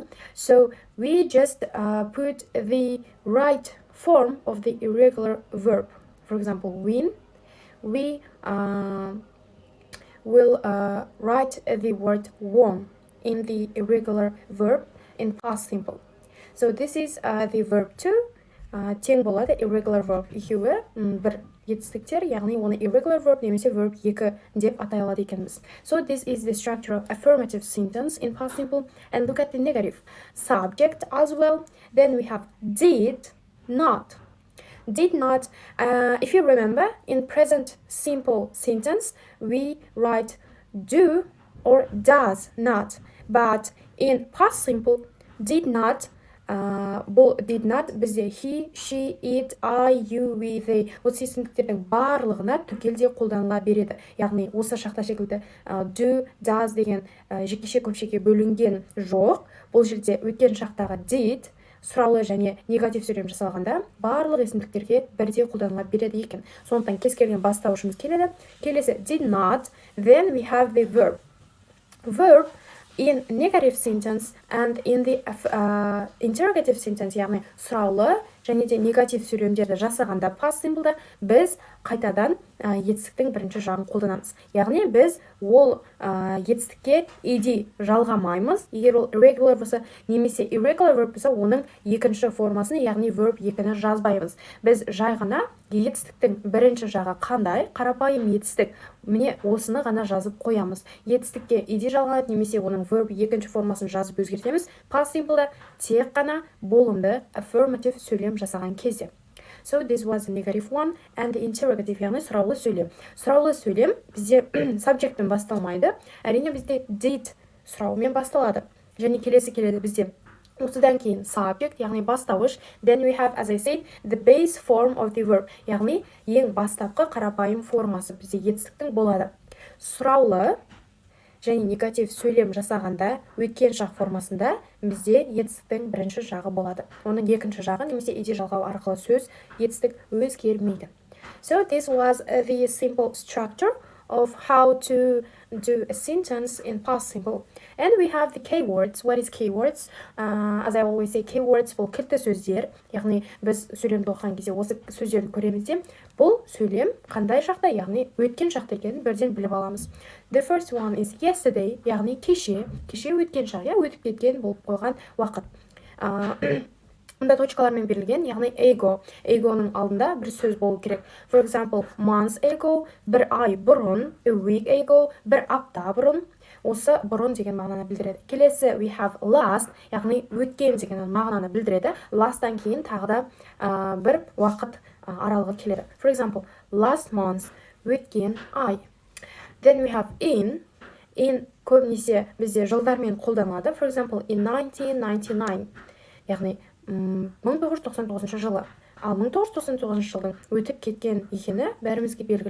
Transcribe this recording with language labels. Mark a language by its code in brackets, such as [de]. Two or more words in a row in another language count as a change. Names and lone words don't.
[en] So we just put the right form of the irregular verb. For example, win, we will write the word won in the irregular verb in past simple. So this is the verb to. [kk] Тең болады [en] irregular verb [kk] екеуі бір етістіктер, яғни оны [en] irregular verb [kk] немесе [en] verb 2 [kk] деп атай алады екенбіз. [en] So this is the structure of affirmative sentence in past simple. And look at the negative. Subject as well. Then we have did not. Did not, if you remember, in present simple sentence we write do or does not. But in past simple, did not, бұл did not бізде he, she, it, I, you, we, they [kk] осы есімдіктердің барлығына түгелде қолданыла береді. Яғни осы шақта секілді do, does деген жекеше көпшеге бөлінген жоқ. Бұл жерде өткен шақтағы did сұраулы және негатив сөйлем жасалғанда барлық есімдіктерге бірдей қолданыла береді екен. Сондықтан кез келген бастауышымыз келеді. [en] Келесі did not, then we have the verb. Verb in negative sentence and in the interrogative sentence, [kk] яғни сұраулы және де негатив сөйлемдерді жасағанда [en] past simple'да [kk] біз қайтадан етістіктің бірінші жағын қолданамыз. Яғни біз ол етістікке ed жалғамаймыз. Егер ол irregular болса немесе [en] irregular verb [kk] болса, оның екінші формасын, яғни [en] verb 2-ні [kk] жазбаймыз. Біз жай ғана етістіктің бірінші жағы қандай, қарапайым етістік, міне осыны ғана жазып қоямыз. Етістікке ed жалғанады немесе оның [en] verb 2-ші [kk] формасын жазып өзгертеміз. [en] Past simple'да [kk] тек қана болымды affirmative сөйлем жасаған кезде. [en] So this was the negative one and the interrogative, [kk] яғни сұраулы сөйлем. Сұраулы сөйлем бізде subjectпен басталмайды. Әрине бізде did сұраумен басталады. Және келесі келеді бізде осыдан кейін subject, яғни бастауыш. [en] Then we have, as I said, the base form of the verb, [kk] яғни ең бастапқы қарапайым формасы бізде етістіктің болады. Сұраулы және негатив сөйлем жасағанда өткен шақ формасында бізде етістіктің бірінші жағы болады. Оның екінші жағы немесе ed жалғау арқылы сөз етістік өзгермейді. [en] So this was the simple structure of how to do a sentence in past simple. And we have the keywords. What is keywords? As I always say, keywords [kk] бұл кілтті сөздер. Яғни біз сөйлемді оқыған кезде осы сөздерді көреміз де, бұл сөйлем қандай шақта, яғни өткен шақта екенін бірден біліп аламыз. [en] The first one is yesterday, [kk] яғни кеше өткен шақ, өтіп кеткен болып қойған уақыт. Мұнда точкалармен берілген, яғни ago. Agoның алдында бір сөз болу керек. [en] For example, months ago, [kk] бір ай бұрын, [en] a week ago, [kk] бір апта бұрын. Осы бұрын деген мағынаны білдіреді. Келесі, [en] we have last, [kk] яғни өткен деген мағынаны білдіреді. Last'тан кейін тағы да бір уақыт аралығы келеді. [en] For example, last month, [kk] өткен ай. [en] Then we have in [kk] көбінесе бізде жылдармен қолданылады. [en] For example, in 1999, [kk] яғни 1999 жылы. Ал 1999 жылдың өтіп кеткен екені бәрімізге белгілі.